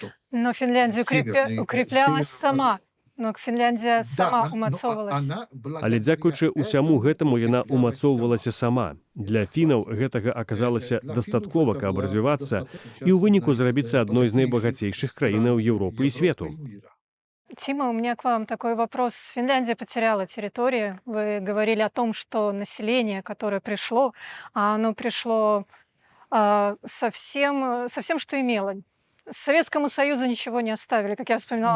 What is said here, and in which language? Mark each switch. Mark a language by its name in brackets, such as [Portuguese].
[Russian] Но Финляндия укреплялась сама. [Belarusian] Но Фінляндія сама умацоўвалася. Але дзякуючы ўсяму гэтаму яна умацоўвалася сама. Для фінаў гэтага аказалася дастаткова, каб развівацца і ў выніку зрабіцца адной з найбагацейшых краінаў Еўропы і свету. [Russian] Тима, у меня к вам такой вопрос. Финляндия потеряла территории. Вы говорили о том, что население, которое пришло, оно пришло со всем, что имело. Советскому Союзу ничего не оставили, как я вспоминала,